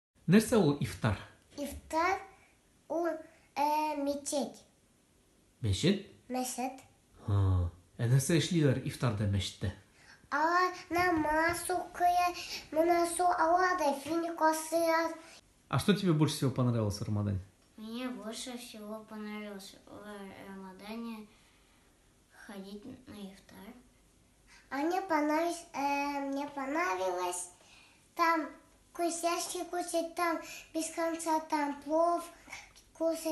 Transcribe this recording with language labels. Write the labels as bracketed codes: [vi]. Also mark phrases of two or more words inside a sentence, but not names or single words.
[tt] Нәрсе ул ифтар? [ru] Ифтар у мечеть. [tt] Мәчет? Мәчет. Нәрсе эшлиләр ифтарда мәчеттә? Алар намаз укыят, монан соң алар да финик асыят. [ru] А что тебе больше всего понравилось в Рамадане? Мне больше всего понравилось в Рамадане ходить на ифтар. А мне понравилось там вкусняшки кушать, там без конца там плов кушать.